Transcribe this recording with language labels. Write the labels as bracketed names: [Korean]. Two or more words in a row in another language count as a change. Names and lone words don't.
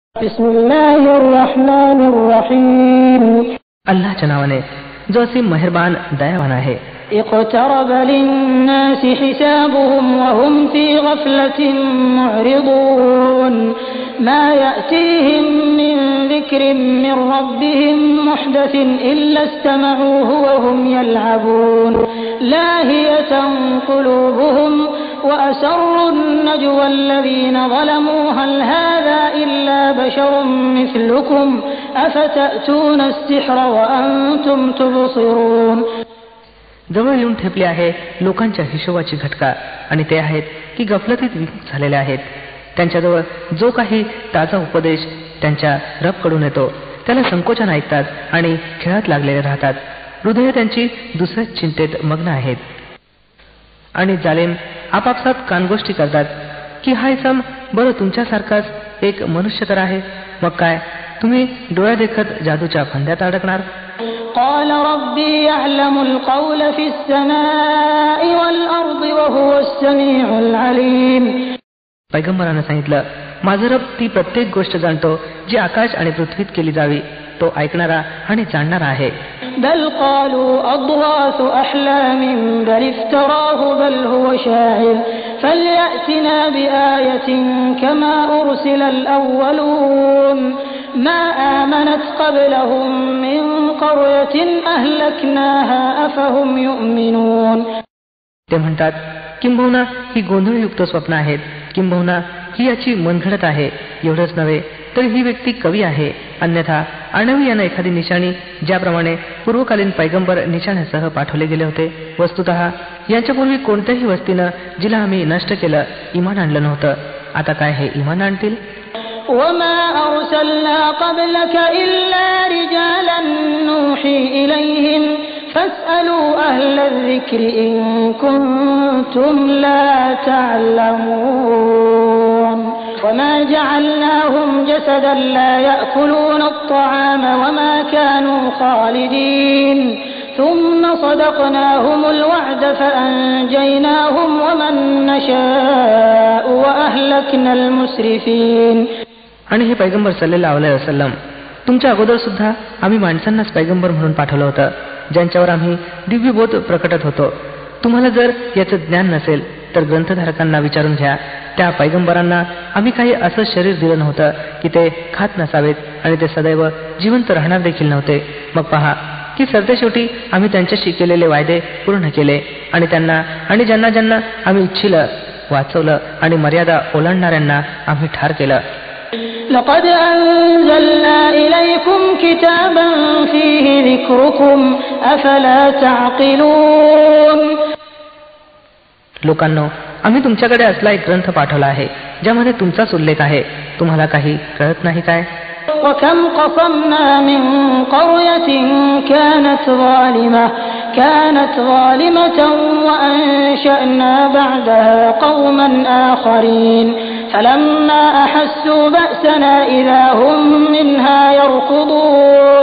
[Marathi] अल्लाहच्या नावाने जो असीम मेहरबान दयावान आहे. [Arabic] اقترب للناس حسابهم وهم في غفلة معرضون ما يأتيهم من ذكر من ربهم محدث إلا استمعوه وهم يلعبون لاهية قلوبهم وأسروا النجوى الذين ظلموا هل هذا إلا بشر مثلكم أفتأتون السحر وأنتم تبصرون. [Marathi] जवळ येऊन ठेपले आहे लोकांच्या हिशोबाची घटका आणि ते आहेत की गफलतीत विमुख झालेले आहेत. त्यांच्याजवळ जो काही ताजा उपदेश त्यांच्या रबकडून येतो त्याला संकोचान ऐकतात आणि खेळात लागलेले राहतात. हृदय त्यांची दुसऱ्याच चिंतेत मग्न आहेत. आणि जालिम आपापसात कानगोष्टी करतात की हा इसम बरं तुमच्यासारखाच एक मनुष्य तर आहे. मग काय तुम्ही डोळ्या देखत जादूच्या फंद्यात अडकणार. [Arabic] قال ربي يعلم القول في السماء والأرض وهو السميع العليم. [Marathi] पैगंबराने सांगितलं, माझा रब ती प्रत्येक गोष्ट जाणतो जी आकाश आणि पृथ्वीत केली जावी. तो ऐकणारा आणि जाणणारा आहे. [Arabic] بل قالوا أضغاث أحلام بل افتراه بل هو شاعر فليأتنا بآية كما أرسل الأولون ما آمنت قبلهم من قرية أهلكناها أفهم يؤمنون. [Marathi] ते म्हणतात, किंबहुना ही गोंधळयुक्त स्वप्न आहेत, किंबहुना ही याची मनघडत आहे. एवढंच नव्हे तर ही व्यक्ती कवी आहे. अन्यथा आणवी यानं एखादी निशाणी ज्याप्रमाणे पूर्वकालीन पैगंबर निशाण्यासह पाठवले गेले होते. वस्तुतः यांच्यापूर्वी कोणत्याही वस्तीनं जिला आम्ही नष्ट केलं इमान आणलं नव्हतं. आता काय हे इमान आणतील. [Arabic] وما أرسلنا قبلك إلا رجالا نوحي إليهم فاسألوا أهل الذكر إن كنتم لا تعلمون وما جعلناهم جسدا لا يأكلون الطعام وما كانوا خالدين ثم صدقناهم الوعد فأنجيناهم ومن نشاء وأهلكنا المسرفين. [Marathi] आणि हे पैगंबर [Arabic] صلى الله عليه وسلم [Marathi] तुमच्या अगोदर सुद्धा आम्ही माणसांनाच पैगंबर म्हणून पाठवलं होतं ज्यांच्यावर आम्ही दिव्यबोध प्रकटत होतो. तुम्हाला जर याचं ज्ञान नसेल तर ग्रंथधारकांना विचारून घ्या. त्या पैगंबरांना आम्ही काही असं शरीर दिलं नव्हतं की ते खात नसावेत आणि ते सदैव जिवंत राहणार देखील नव्हते. मग पहा की सरतेशेवटी आम्ही त्यांच्याशी केलेले वायदे पूर्ण केले आणि त्यांना आणि ज्यांना ज्यांना आम्ही इच्छिलं वाचवलं आणि मर्यादा ओलांडणाऱ्यांना आम्ही ठार केलं. [Arabic] لقد أنزلنا إليكم كتابا فيه ذكركم أفلا تعقلون. [Marathi] लोकांनो, आम्ही तुमच्याकडे असला एक ग्रंथ पाठवला आहे ज्यामध्ये तुमचाच उल्लेख आहे. तुम्हाला काही कळत नाही काय. [Arabic] وكم قصمنا من قرية كانت ظالمة وأنشأنا بعدها قوما آخرين فلما أحسوا بأسنا إذا هم منها يركضون